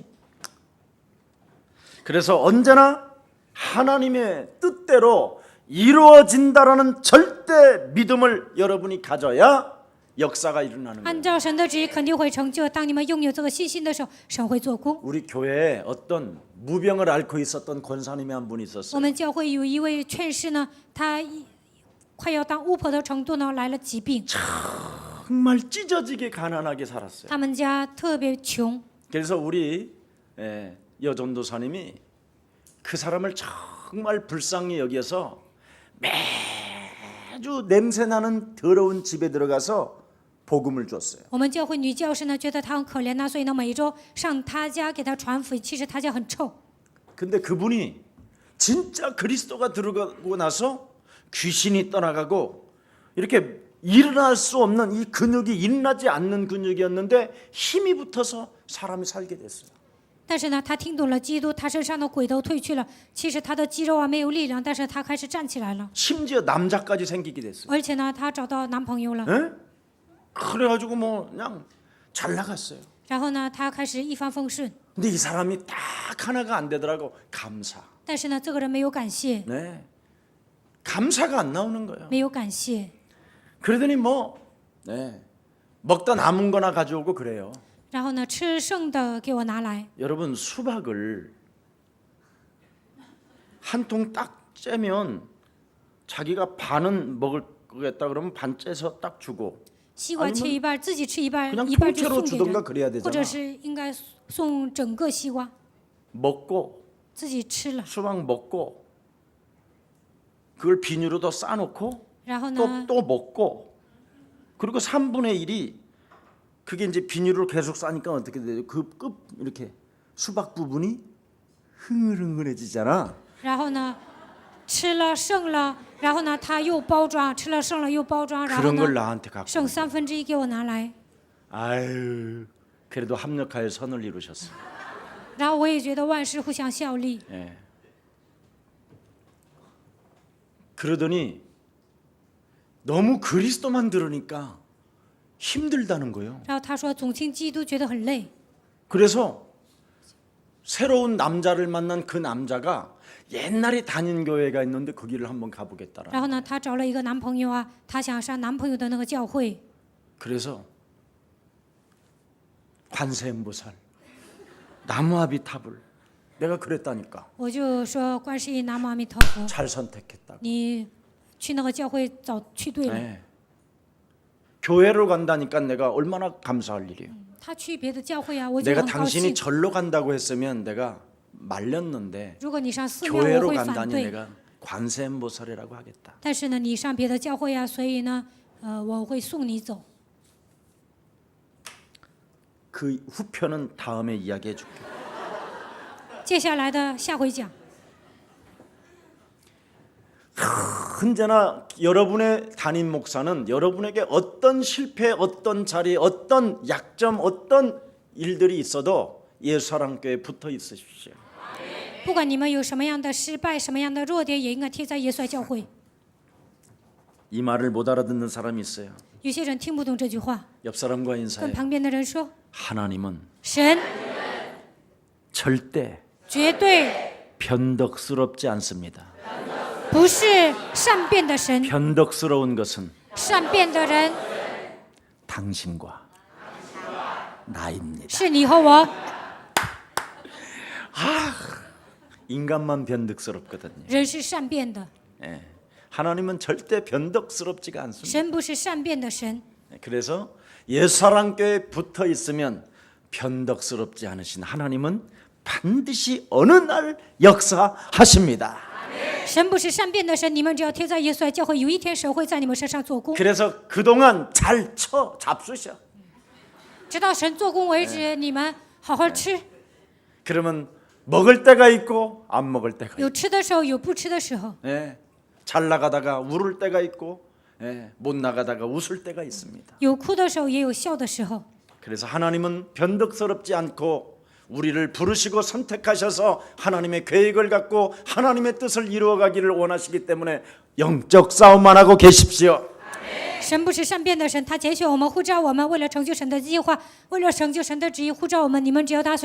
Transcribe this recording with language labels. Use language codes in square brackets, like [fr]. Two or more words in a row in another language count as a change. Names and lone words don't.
[ko] 그래서 언제나 하나님의 뜻대로 이루어진다라는 절대 믿음을 여러분이 가져야 역사가 일어나는 [zh] 按 [ko] 거예요. [zh] 照神的旨意肯定会成就。当你们拥有这个信心的时候，神会做工。 [ko] 우리 교회에 어떤 무병을 앓고 있었던 권사님이 한 분 [zh] 我 [ko] 있었어요. [zh] 们教会有一位劝士呢，他快要当巫婆的程度呢，来了疾病。 [ko] 정말 찢어지게 가난하게 살았어요. [zh] 他们家特别穷， [ko] 그래서 우리 여전도사님이 그 사람을 정말 불쌍히 여겨서 매주 냄새나는 더러운 집에 들어가서 복음을 줬어요. [zh] 我们教会女教师呢，觉得他很可怜呐，所以呢，每一周上他家给他传福音。其实他家很臭， [ko] 근데 그분이 진짜 그리스도가 들어가고 나서 귀신이 떠나가고 이렇게 일어날 수 없는 이 근육이 일어나지 않는 근육이었는데 힘이 붙어서 사람이 살게 됐어요. [zh] 但是呢，他听懂了基督，他身上的鬼都退去了。其实他的肌肉啊没有力量，但是他开始站起来了， [ko] 심지어 남자까지 생기게 됐어요. [zh] 而且呢，他找到男朋友了。 [ko] 에? 그래가지고 뭐 그냥 잘 나갔어요. [zh] 然后呢，他开始一帆风顺。 [ko] 근데 이 사람이 딱 하나가 안 되더라고. 감사. [zh] 但是呢，这个人没有感谢， [ko] 네. 감사가 안 나오는 거예요. [zh] 没有感谢。 [ko] 그러더니 먹다 남은 거나 가져오고 그래요. [zh] 然后呢，吃剩的给我拿来。 [ko] 여러분 수박을 한 통 딱 째면 자기가 반은 먹겠다 그러면 반 째서 딱 주고 [zh] 西瓜切一半，自己吃一半， [ko] 그냥 [zh] 一半就 [ko] 통째로 [zh] 送给 [ko] 주던가 [zh] 人， [ko] 그래야 [zh] 或者 [ko] 되잖아. [zh] 是应该送整个西瓜， [ko] 먹고 [zh] 自己吃了。 [ko] 수박 먹고 그걸 비닐로도 싸놓고 [zh] 然后呢， [ko] 또 먹고 그리고 3분의 1이 그게 이제 비닐로 계속 싸니까 어떻게 돼요? 그 끝 이렇게 수박 부분이 흥얼흥얼해지잖아. [zh] 然后呢，吃了剩了，然后呢，他又包装，吃了剩了又包装，然后 [ko] 그런 걸 [zh] 呢， [ko] 나한테 갖고. [zh] 剩1/3给我拿来。 [ko] 아유, 그래도 합력하여 선을 이루셨어. [zh] 然后我也觉得万事互相效力。 [ko] 예. 그러더니 너무 그리스도만 들으니까 힘들다는 거예요. [zh] 然后他说总听基督觉得很累， [ko] 그래서 새로운 남자를 만난 그 남자가 옛날에 다닌 교회가 있는데 거기를 한번 가보겠다라. [zh] 然后呢，他找了一个男朋友啊，他想上男朋友的那个教会， [ko] 그래서 관세음보살, 나무아비탑을 내가 그랬다니까 [zh] 我就说观世音南无阿弥陀佛， [ko] 잘 선택했다고. [zh] 你去那个教会早去对了。 [ko] 네. 교회로 간다니까 내가 얼마나 감사할 일이에요. [zh] 他去别的教会啊，我就 [ko] 내가 [zh] 很高 [ko] 당신이 [zh] 兴。 [ko] 절로 간다고 했으면 내가 말렸는데 [zh] 如果你上寺庙，我 [ko] 교회로 [zh] 会反 [ko] 간다니 [zh] 对。 [ko] 내가 관세음보살이라고 하겠다. [zh] 但是呢，你上别的教会啊，所以呢，我会送你走。 [ko] 그 후편은 다음에 이야기해 줄게. [zh] 接下来的下回讲。 [ko] 언제나 여러분의 담임 목사는 여러분에게 어떤 실패, 어떤 자리, 어떤 약점, 어떤 일들이 있어도 예수사랑교회에 붙어 있으십시오. [zh] 不管你们有什么样的失败，什么样的弱点，也应该贴在耶稣爱教会。 [ko] 이 말을 못 알아듣는 사람이 있어요. [zh] 有些人听不懂这句话， [ko] 옆 사람과 [zh] 跟 [ko] 인사해. [zh] 旁边的人说： [ko] 하나님은 [zh] 神 [ko] 절대 [zh] 绝对 [ko] 변덕스럽지 않습니다. [zh] 不是善变的神， [ko] 변덕스러운 것은 [zh] 善变的人 [ko] 당신과 나입니다. [zh] 是你和我。 [ko] 인간만 변덕스럽거든요. [zh] 人是善变的， [ko] 예. 하나님은 절대 변덕스럽지가 않습니다. [zh] 神不是善变的神。 [ko] 그래서 예수사랑교회에 붙어 있으면 변덕스럽지 않으신 하나님은 반드시 어느 날 역사하십니다. [zh] 神不是善变的神，你们只要贴在耶稣爱教会，有一天神会在你们身上做工。 [ko] 그래서 그동안 잘 쳐 잡수셔. [zh] 直到神做工为止，你们好好吃。 [ko] 그러면 먹을 때가 있고 안 먹을 때가 있고. [zh] 有吃的时候，有不吃的时候。 [ko] 예. 잘 나가다가 울을 때가 있고 예. 못 나가다가 웃을 때가 있습니다. [zh] 有哭的时候，也有笑的时候。 [ko] 그래서 하나님은 변덕스럽지 않고 우리를 부르시고 선택하셔서 하나님의 계획을 갖고 하나님의 뜻을 이루어가기를 원하시기 때문에 영적 싸움만 하고 계십시오. [zh] 神不是善变的神，他拣选我们，呼召我们，为了成就神的计划，为了成就神的旨意，呼召我们。你们只要打算里征战就可以了。